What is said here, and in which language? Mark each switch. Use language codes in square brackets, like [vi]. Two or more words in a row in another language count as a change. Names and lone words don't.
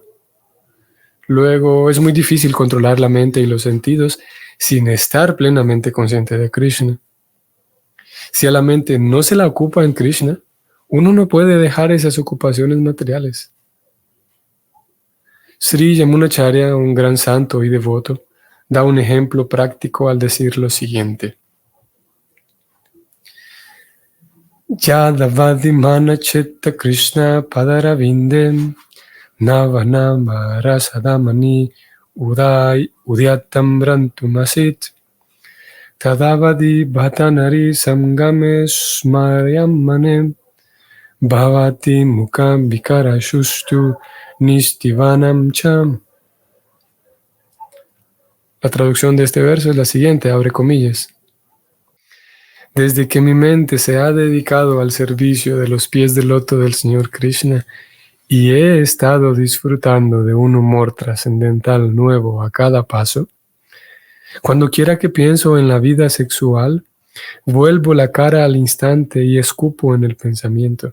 [es] Luego, es muy difícil controlar la mente y los sentidos sin estar plenamente consciente de Krishna. Si a la mente no se la ocupa en Krishna, uno no puede dejar esas ocupaciones materiales. Sri Yamunacharya, un gran santo y devoto, da un ejemplo práctico al decir lo siguiente. [sa] यदवधि मम चेतः कृष्ण पदारविन्दे नवनव रसधामनि उद्यतं रन्तुमासीत् तदवधि बत नारी सङ्गमे स्मर्यमाणे भवति मुख विकारः सुष्ठु निष्ठीवनं च. [es] La traducción de este verso es la siguiente, abre comillas. Desde que mi mente se ha dedicado al servicio de los pies del loto del Señor Krishna y he estado disfrutando de un humor trascendental nuevo a cada paso, cuando quiera que pienso en la vida sexual, vuelvo la cara al instante y escupo en el pensamiento.